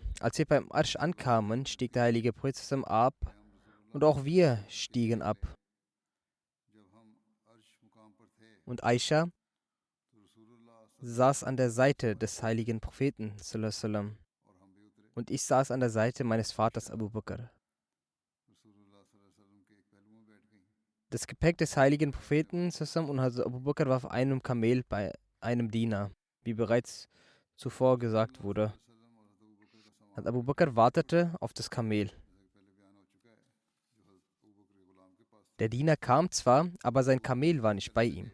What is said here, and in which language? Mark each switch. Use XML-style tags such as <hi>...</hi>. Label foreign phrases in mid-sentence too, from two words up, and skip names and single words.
<de>Als wir beim Arsch ankamen, stieg der heilige Prophet</de> <ar>صلى الله عليه وسلم</ar> <de>ab und auch wir stiegen ab. Und Aisha saß an der Seite des heiligen Propheten</de> <ar>صلى الله عليه وسلم</ar> <de>und ich saß an der Seite meines Vaters Abu Bakr. Das Gepäck des heiligen Propheten</de> <ar>صلى الله عليه وسلم</ar> <de>und Hazrat Abu Bakr war auf einem Kamel bei einem Diener, wie bereits zuvor gesagt wurde. Abu Bakr wartete auf das Kamel. Der Diener kam zwar, aber sein Kamel war nicht bei ihm.</de>